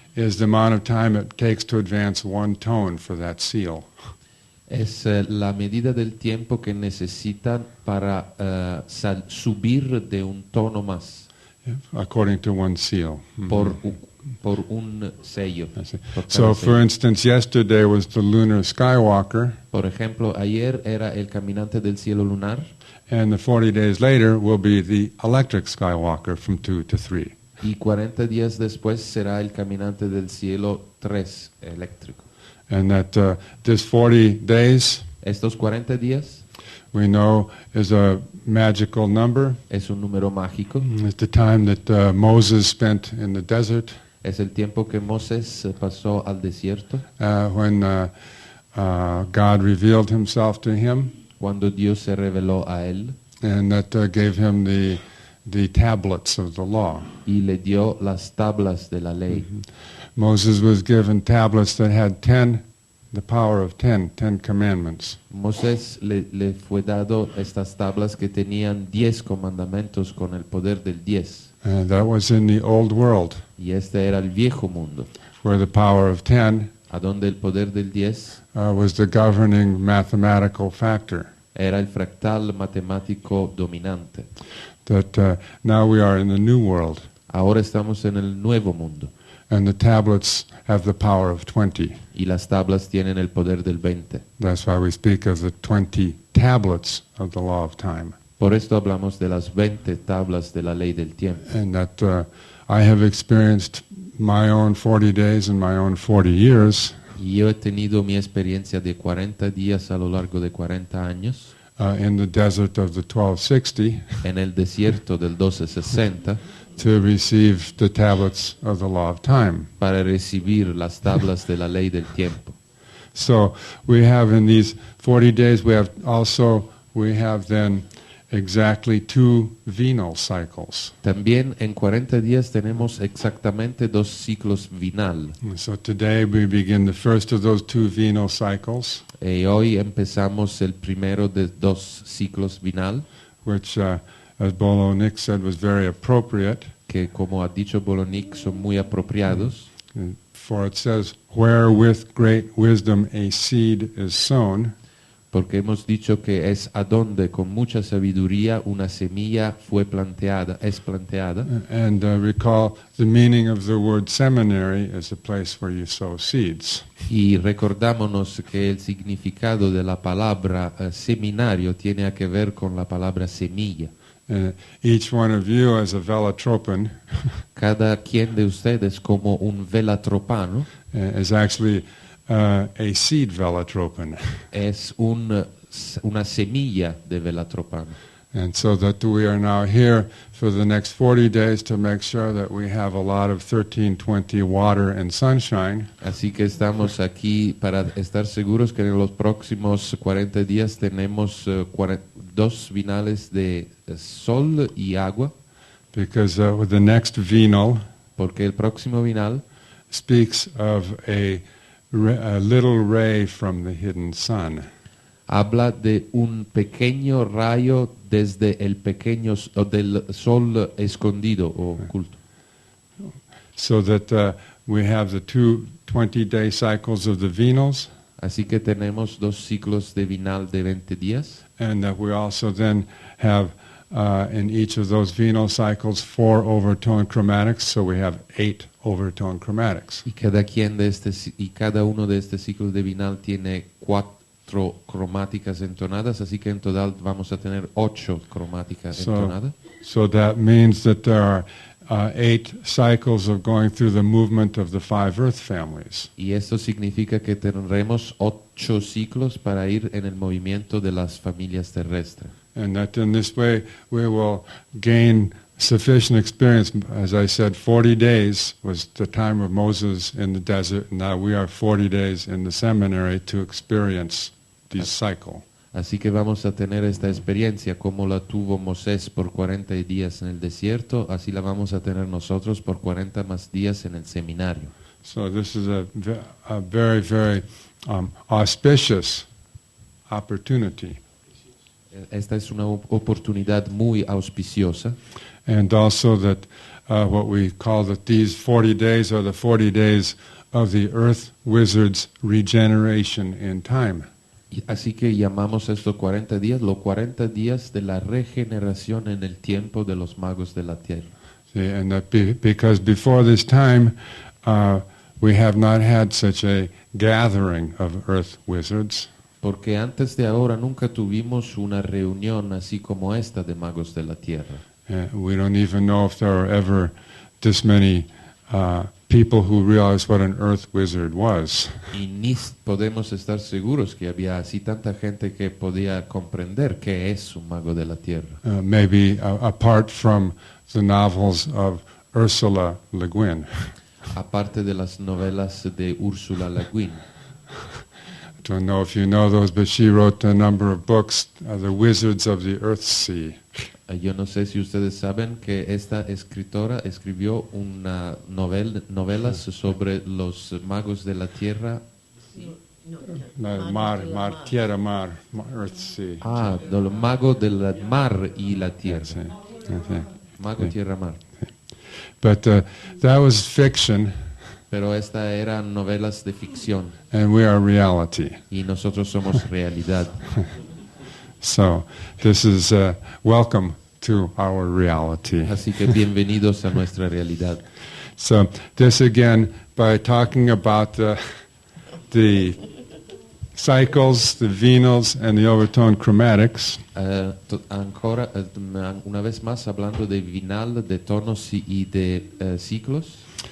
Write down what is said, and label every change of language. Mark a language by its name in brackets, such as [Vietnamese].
[English] is the amount of time it takes to advance one tone for that seal. [Spanish] es la medida del tiempo que necesitan para subir de un tono más [English] According to one seal. [Spanish] por un sello. [English] I see. [Spanish] Por cada [English] So, for [Spanish] sello. [English] instance, yesterday was the lunar skywalker, [Spanish] Por ejemplo, ayer era el caminante del cielo lunar [English] And the 40 days later will be the electric skywalker from 2 to 3. [Spanish] Y 40 días después será el caminante del cielo 3 eléctrico. [English] And that this 40 days, [Spanish] Estos 40 días [English] we know, is a magical number. [Spanish] es un número mágico. [English] It's the time that Moses spent in the desert [Spanish] Es el tiempo que Moisés pasó al desierto, [English] when God revealed himself to him, [Spanish] cuando Dios se reveló a él [English] and that gave him the tablets of the law. [Spanish] y le dio las tablas de la ley. [English] Moses was given tablets that had 10, the power of 10 commandments. [Spanish] Moisés le fue dado estas tablas que tenían 10 comandamientos con el poder del 10. [English] That was in the old world, [Spanish] Y este era el viejo mundo, [English] where the power of 10 [Spanish] a donde el poder del 10 [English] was the governing mathematical factor. [Spanish] era el fractal matemático dominante. [English] That now we are in the new world, [Spanish] Ahora estamos en el nuevo mundo [English] and the tablets have the power of 20. [Spanish] y las tablas tienen el poder del 20. [English] That's why we speak of the 20 tablets of the law of time. [Spanish] Por esto hablamos de las 20 tablas de la ley del tiempo. [English] And that I have experienced my own 40 days and my own 40 years [Spanish] Y yo he tenido mi experiencia de 40 días a lo largo de 40 años [English] in the desert of the 1260 [Spanish] en el desierto del 1260 [English] to receive the tablets of the law of time. [Spanish] para recibir las tablas de la ley del tiempo. [English] So we have in these 40 days, we have then exactly 2 venal cycles. [Spanish] También en 40 días tenemos exactamente 2 ciclos vinal. [English] And so today we begin the first of those 2 venal cycles, [Spanish] Y hoy empezamos el primero de 2 ciclos vinal, [English] which, as Bolo Nick said, was very appropriate. [Spanish] que como ha dicho Bolonic son muy apropiados, [English] For it says, where with great wisdom a seed is sown, [Spanish] porque hemos dicho que es a donde con mucha sabiduría una semilla es planteada. [English] and recall the meaning of the word seminary is a place where you sow seeds. [Spanish] Y recordámonos que el significado de la palabra seminario tiene que ver con la palabra semilla. [English] Each one of you as a velatropin [Spanish] Cada quien de ustedes como un velatropano [English] is actually a seed velatropin. [Spanish] es una semilla de velatropano. [English] And so that we are now here for the next 40 days to make sure that we have a lot of 1320 water and sunshine. [Spanish] Así que estamos aquí para estar seguros que en los próximos 40 días tenemos 2 vinales de sol y agua, [English] Because the next venal [Spanish] porque el próximo vinal [English] speaks of a little ray from the hidden sun. [Spanish] habla de un pequeño rayo desde el pequeño o del sol escondido o oculto. [English] So that we have the 2 20-day cycles of the venals, [Spanish] Así que tenemos 2 ciclos de vinal de 20 días [English] and that we also then have in each of those venal cycles 4 overtone chromatics, so we have 8 overtone chromatics. [Spanish] y cada uno de estos ciclos de vinal tiene 4 cromáticas entonadas, así que en total vamos a tener 8 cromáticas entonadas. [English] So that means that there are 8 cycles of going through the movement of the 5 earth families. [Spanish] Y esto significa que tendremos 8 ciclos para ir en el movimiento de las familias terrestres. [English] And that in this way we will gain sufficient experience. As I said, 40 days was the time of Moses in the desert, and now we are 40 days in the seminary to experience this cycle. [Spanish] Así que vamos a tener esta experiencia como la tuvo Moisés por 40 días en el desierto, así la vamos a tener nosotros por 40 más días en el seminario. [English] So this is a very, very auspicious opportunity. [Spanish] Esta es una oportunidad muy auspiciosa. [English] And also that what we call that these 40 days are the 40 days of the earth wizard's regeneration in time. [Spanish] Así que llamamos estos 40 días los 40 días de la regeneración en el tiempo de los magos de la tierra. [English] See, and that because before this time we have not had such a gathering of earth wizards. [Spanish] Porque antes de ahora nunca tuvimos una reunión así como esta de magos de la tierra. [English] We don't even know if there are ever this many people who realize what an earth wizard was. [Spanish] Y ni podemos estar seguros que había así tanta gente que podía comprender qué es un mago de la tierra. [English] Maybe apart from the novels of Ursula Le Guin. [Spanish] Aparte de las novelas de Ursula Le Guin. [English] I don't know if you know those, but she wrote a number of books, The Wizards of the Earthsea. [Spanish] Yo no sé si ustedes saben que esta escritora escribió una novelas sobre los magos de la tierra. Mar, tierra, mar, Earthsea. Los magos del mar y la tierra. Sí. Mago, tierra, mar. [English] But that was fiction. [Spanish] Pero esta eran novelas de ficción. [English] And we are reality. [Spanish] Y nosotros somos realidad. [English] So, this is welcome to our reality. [Spanish] Así que bienvenidos a nuestra realidad. [English] So, this again, by talking about the cycles, the venals, and the overtone chromatics. [Spanish] Ancora, una vez más, hablando de vinal, de tonos y de ciclos.